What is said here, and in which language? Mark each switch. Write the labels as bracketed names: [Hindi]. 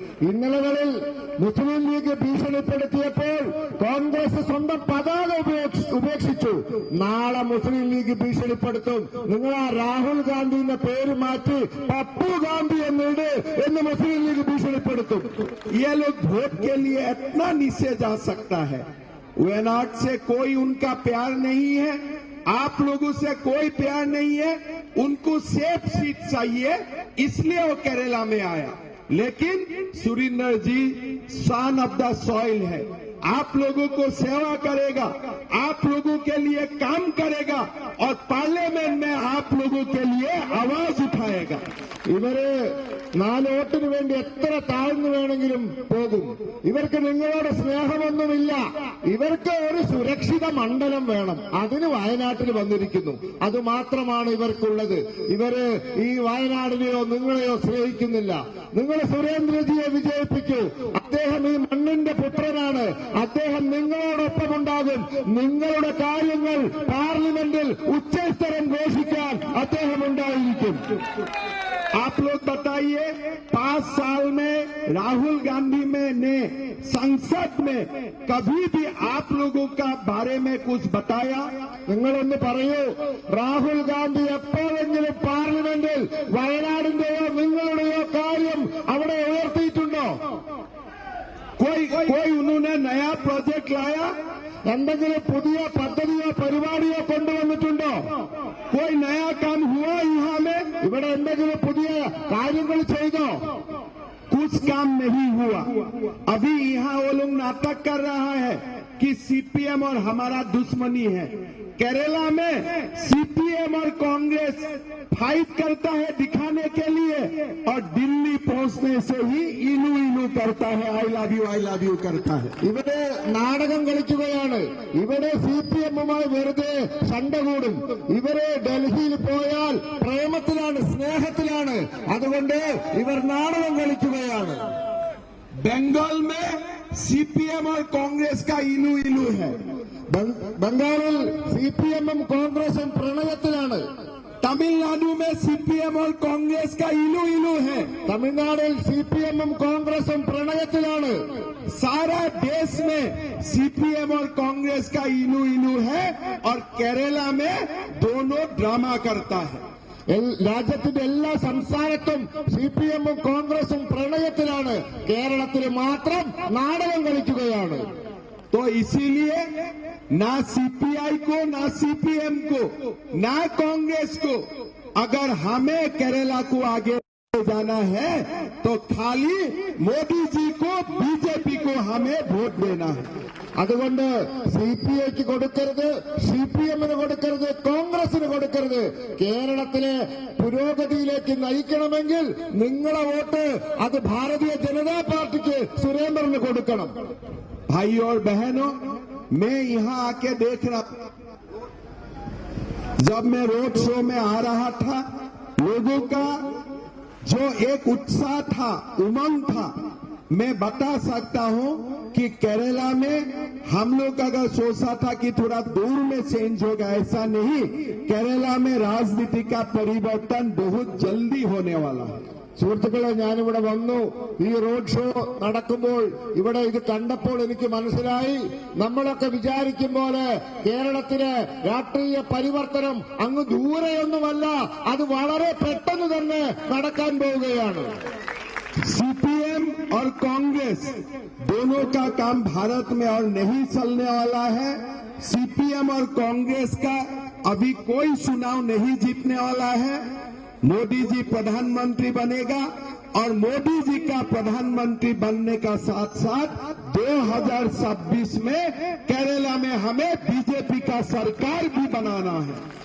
[Malayalam] ഇന്നലകളിൽ മുസ്ലിം ലീഗ് ഭീഷണിപ്പെടുത്തിയപ്പോൾ കോൺഗ്രസ് സ്വന്തം പതാക ഉപേക്ഷിച്ചു. നാളെ മുസ്ലിം ലീഗ് ഭീഷണിപ്പെടുത്തും. നിങ്ങൾ ആ രാഹുൽ ഗാന്ധിന്റെ പേര് മാറ്റി പപ്പു ഗാന്ധി എന്നിട് എന്ന് മുസ്ലിം ലീഗ് ഭീഷണിപ്പെടുത്തും. [Hindi] ये लोग वोट के लिए इतना नीचे जा सकता है. वेनाड से कोई उनका प्यार नहीं है, आप लोगों से कोई प्यार नहीं है, उनको सेफ सीट चाहिए, इसलिए वो केरला में आया. लेकिन सुरेंद्र जी [English] son of the soil [Hindi] है, आप लोगों को सेवा करेगा, आप लोगों के लिए काम करेगा, और पार्लियामेंट में आप लोगों के लिए आवाज उठाएगा. [Malayalam] ഇവര് 4 വോട്ടിന് വേണ്ടി എത്ര താഴ്ന്നു വേണമെങ്കിലും പോകും. ഇവർക്ക് നിങ്ങളോട് സ്നേഹമൊന്നുമില്ല. ഇവർക്ക് ഒരു സുരക്ഷിത മണ്ഡലം വേണം. അതിന് വയനാട്ടിൽ വന്നിരിക്കുന്നു. അതുമാത്രമാണ് ഇവർക്കുള്ളത്. ഇവര് ഈ വയനാടിനെയോ നിങ്ങളെയോ സ്നേഹിക്കുന്നില്ല. നിങ്ങൾ സുരേന്ദ്രജിയെ വിജയിപ്പിക്കൂ. അദ്ദേഹം ഈ മണ്ണിന്റെ പുത്രനാണ്. അദ്ദേഹം നിങ്ങളോടൊപ്പമുണ്ടാകും. നിങ്ങളുടെ കാര്യങ്ങൾ പാർലമെന്റിൽ ഉച്ചസ്ഥരം ഘോഷിക്കാൻ അദ്ദേഹം ഉണ്ടായിരിക്കും. [Hindi] आप लोग बताइए, 5 साल में राहुल गांधी ने संसद में कभी भी आप लोगों का बारे में कुछ बताया? [Malayalam] നിങ്ങളൊന്ന് പറയൂ, രാഹുൽ ഗാന്ധി എപ്പോഴെങ്കിലും പാർലമെന്റിൽ വയനാടിന്റെയോ നിങ്ങളുടെയോ കാര്യം അവിടെ ഉയർത്തിയിട്ടുണ്ടോ? [Hindi] कोई उन्होंने नया प्रोजेक्ट लाया? [Malayalam] എന്തെങ്കിലും പുതിയ പദ്ധതിയോ പരിപാടിയോ കൊണ്ടുവന്നിട്ടുണ്ടോ? [Hindi] कोई नया काम हुआ यहाँ में? [Malayalam] ഇവിടെ എന്തെങ്കിലും പുതിയ കാര്യങ്ങൾ ചെയ്തോ? [Hindi] कुछ काम नहीं हुआ. अभी यहाँ वो लोग नाटक कर रहा है कि सीपीएम और हमारा दुश्मनी है. केरला में सीपीएम और कांग्रेस फाइट करता है दिखाने के लिए, और दिल्ली पहुंचने से ही इलू इलू करता है, [English] I love you [Hindi] करता है. [Malayalam] ഇവിടെ നാടകം കളിക്കുകയാണ്. ഇവിടെ സിപിഎമ്മുമായി വെറുതെ ശണ്ട കൂടും. ഇവര് ഡൽഹിയിൽ പോയാൽ പ്രേമത്തിലാണ്, സ്നേഹത്തിലാണ്. അതുകൊണ്ട് ഇവർ നാടകം കളിക്കുകയാണ്. [Hindi] बंगाल में सीपीएम और कांग्रेस का इलू इलू है. [Malayalam] ബംഗാളിൽ സിപിഎമ്മും കോൺഗ്രസും പ്രണയത്തിലാണ്. [Hindi] तमिलनाडु में सीपीएम और कांग्रेस का इलू इलू है. [Malayalam] തമിഴ്നാടിൽ സിപിഎമ്മും കോൺഗ്രസും പ്രണയത്തിലാണ്. [Hindi] सारा देश में सीपीएम और कांग्रेस का इलू इलू है, और केरला में दोनों ड्रामा करता है. [Malayalam] രാജ്യത്തിന്റെ എല്ലാ സംസ്ഥാനത്തും സിപിഎമ്മും കോൺഗ്രസും പ്രണയത്തിലാണ്. കേരളത്തിൽ മാത്രം നാടകം കളിക്കുകയാണ്. [Hindi] तो इसीलिए ना सीपीआई को, ना सीपीएम को, ना कांग्रेस को, अगर हमें केरला को आगे जाना है तो खाली मोदी जी को, बीजेपी को हमें वोट देना है. [Malayalam] അതുകൊണ്ട് സിപിഐക്ക് കൊടുക്കരുത്, സിപിഎമ്മിന് കൊടുക്കരുത്, കോൺഗ്രസിന് കൊടുക്കരുത്. കേരളത്തിലെ പുരോഗതിയിലേക്ക് നയിക്കണമെങ്കിൽ നിങ്ങളെ വോട്ട് അത് ഭാരതീയ ജനതാ പാർട്ടിക്ക്, സുരേന്ദ്രന് കൊടുക്കണം. [Hindi] भाई और बहनों, मैं यहाँ आके देख रहा, जब मैं रोड शो में आ रहा था, लोगों का जो एक उत्साह था, उमंग था, मैं बता सकता हूं कि केरला में हम लोग अगर सोचा था कि थोड़ा दूर में चेंज होगा, ऐसा नहीं. केरला में राजनीति का परिवर्तन बहुत जल्दी होने वाला है. [Malayalam] സുഹൃത്തുക്കളെ, ഞാനിവിടെ വന്നു. ഈ റോഡ് ഷോ നടക്കുമ്പോൾ ഇവിടെ ഇത് കണ്ടപ്പോൾ എനിക്ക് മനസ്സിലായി, നമ്മളൊക്കെ വിചാരിക്കും പോലെ കേരളത്തിലെ രാഷ്ട്രീയ പരിവർത്തനം അങ്ങ് ദൂരെയൊന്നുമല്ല, അത് വളരെ പെട്ടെന്ന് തന്നെ നടക്കാൻ പോവുകയാണ്. [Hindi] सीपीएम और कांग्रेस दोनों का काम भारत में और नहीं चलने वाला है। सीपीएम और कांग्रेस का अभी कोई चुनाव नहीं जीतने वाला है। मोदी जी प्रधानमंत्री बनेगा और मोदी जी का प्रधानमंत्री बनने का साथ साथ 2026 में केरला में हमें बीजेपी का सरकार भी बनाना है।